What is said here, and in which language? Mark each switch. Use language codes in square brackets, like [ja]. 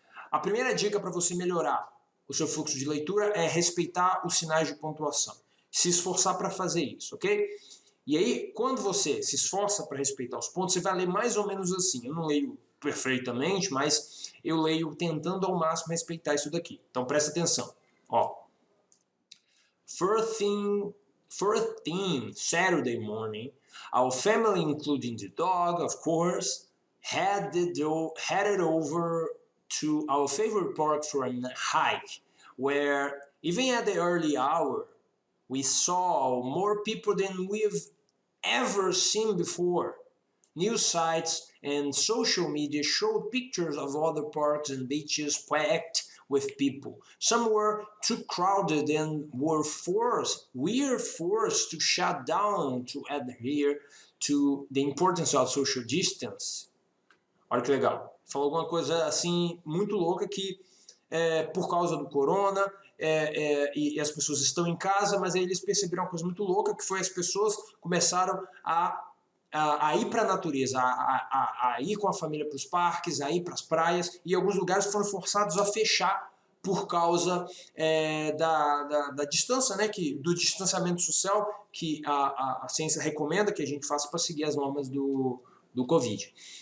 [pt] A primeira dica para você melhorar o seu fluxo de leitura é respeitar os sinais de pontuação. Se esforçar para fazer isso, ok? E aí, quando você se esforça para respeitar os pontos, você vai ler mais ou menos assim. Eu não leio perfeitamente, mas eu leio tentando ao máximo respeitar isso daqui. Então presta atenção. Ó. [en] First thing Saturday morning, our family, including the dog, of course, headed over to our favorite park for a hike, where even at the early hour, we saw more people than we've ever seen before. News sites and social media showed pictures of other parks and beaches packed with people. Some were too crowded and we're forced to shut down to adhere to the importance of social distance. [pt] Olha que legal. Falou alguma coisa assim muito louca que por causa do corona e as pessoas estão em casa, mas aí eles perceberam uma coisa muito louca, que foi as pessoas começaram a ir para a natureza, a ir com a família para os parques, a ir para as praias, e alguns lugares foram forçados a fechar por causa da distância, né, do distanciamento social que a ciência recomenda que a gente faça para seguir as normas do Covid.